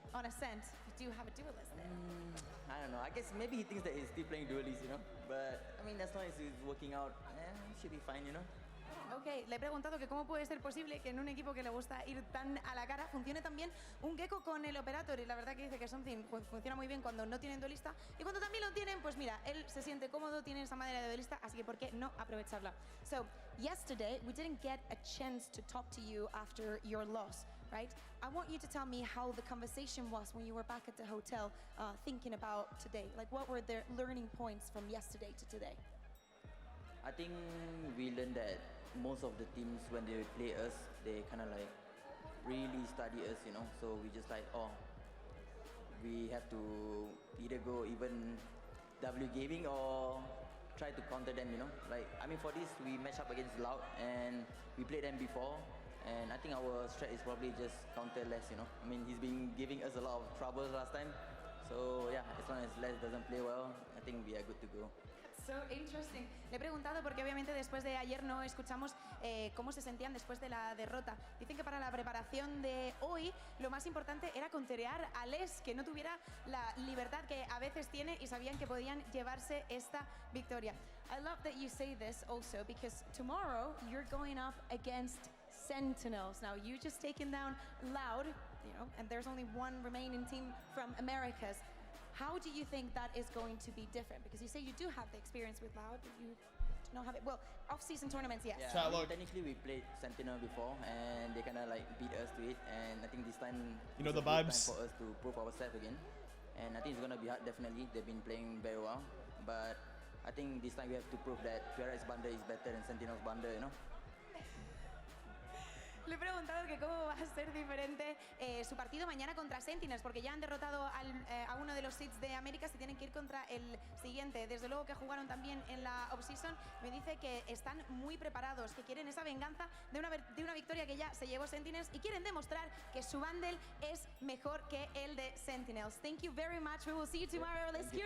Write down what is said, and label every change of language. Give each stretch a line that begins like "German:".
English: On Ascent, you do have a duelist there. I don't know, I guess maybe he thinks that he's still playing duelist, you know, but I mean, as long as he's working out, should be fine, you know.
Spanish: Ok, le he preguntado que cómo puede ser posible que en un equipo que le gusta ir tan a la cara funcione tan bien un Gecko con el Operator, y la verdad que dice que Something funciona muy bien cuando no tienen duelista, y cuando también lo tienen, pues mira, él se siente cómodo, tiene esa madera de duelista, así que ¿por qué no aprovecharla?
English: So, yesterday we didn't get a chance to talk to you after your loss, right? I want you to tell me how the conversation was when you were back at the hotel thinking about today. Like, what were the learning points from yesterday to today? I think we learned that most of the teams, when they play us, they kind of like really study us, you know. So we just like, oh, we have to either go even W gaming or try to counter them, you know. Like, I mean, for this, we match up against Loud, and we played them before, and I think our strat is probably just counter less, you know. I mean, he's been giving us a lot of troubles last time, so yeah, as long as Les doesn't play well, I think we are good to go. So interesting.
Spanish: Le he preguntado porque obviamente después de ayer no escuchamos cómo se sentían después de la derrota. Dicen que para la preparación de hoy lo más importante era counterear a Les, que no tuviera la libertad que a veces tiene y sabían que podían llevarse esta victoria.
English: I love that you say this also because tomorrow you're going up against Sentinels. Now you just taken down Loud, you know, and there's only one remaining team from Americas. How do you think that is going to be different? Because you say you do have the experience with Loud, but you do not have it. Well, off-season tournaments, yes. Yeah, technically we played Sentinel before, and they kind of like beat us to it. And I think this time, you know, the vibes for us to prove ourselves again. And I think it's gonna be hard. Definitely, they've been playing very well, but I think this time we have to prove that Fiera's bundle is better than Sentinel's bundle, you know.
Spanish: Le he preguntado que cómo va a ser diferente su partido mañana contra Sentinels, porque ya han derrotado a uno de los seeds de América, se tienen que ir contra el siguiente. Desde luego que jugaron también en la off-season. Me dice que están muy preparados, que quieren esa venganza de una victoria que ya se llevó Sentinels y quieren demostrar que su bundle es mejor que el de Sentinels.
English: Thank you very much. We will see you tomorrow. Let's hear